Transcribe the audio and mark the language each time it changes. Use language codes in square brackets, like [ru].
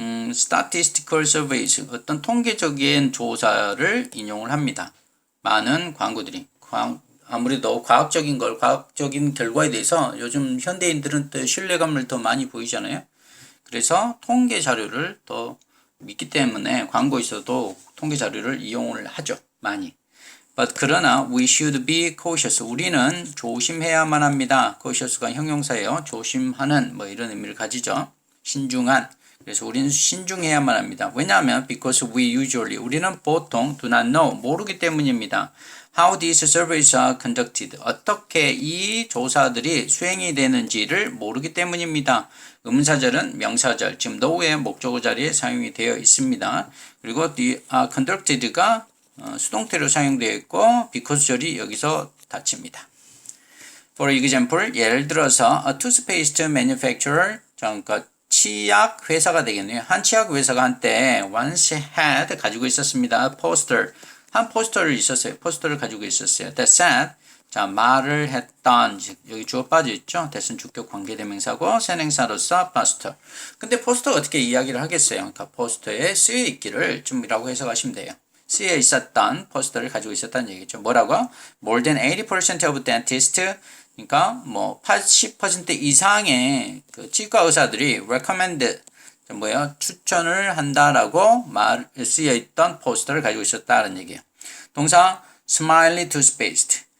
[en] Statistical surveys [ko] 어떤 통계적인 조사를 인용을 합니다. 많은 광고들이 아무래도 과학적인 결과에 대해서 요즘 현대인들은 또 신뢰감을 더 많이 보이잖아요. 그래서 통계 자료를 더 믿기 때문에 광고에서도 통계 자료를 이용을 하죠. 많이. [en] But [ko] 그러나 [en] we should be cautious. [ko] 우리는 조심해야만 합니다. cautious가 형용사예요. 조심하는 뭐 이런 의미를 가지죠. 신중한. 그래서 우리는 신중해야만 합니다. 왜냐하면 [en] because we usually [ko] 우리는 보통 [en] do not know [ko] 모르기 때문입니다. [en] How these surveys are conducted. [ko] 어떻게 이 조사들이 수행이 되는지를 모르기 때문입니다. 의문사절은 명사절, 지금 know의 목적어 자리에 사용이 되어 있습니다. 그리고 the conducted가 수동태로 사용되어 있고 because절이 여기서 닫힙니다. [en] For example, [ko] 예를 들어서 [en] a toothpaste manufacturer, [ko] 그러니까 치약 회사가 되겠네요. 한 치약 회사가 한때 [en] once had [ko] 가지고 있었습니다. poster, 한 포스터를 있었어요. 포스터를 가지고 있었어요. [en] That said, [ko] 자 말을 했던 여기 주어 빠져 있죠. that은 주격 관계대명사고 선행사로서 poster. 근데 포스터가 어떻게 이야기를 하겠어요? 그러니까 포스터에 쓰여 있기를 좀이라고 해석하시면 돼요. 쓰여 있었던 포스터를 가지고 있었다는 얘기죠. 뭐라고? [en] More than 80% of dentists [ko] 그러니까 뭐 80% 이상의 그 치과 의사들이 recommend 뭐예요? 추천을 한다라고 쓰여 있던 포스터를 가지고 있었다는 얘기예요. 동사 smiley toothpaste.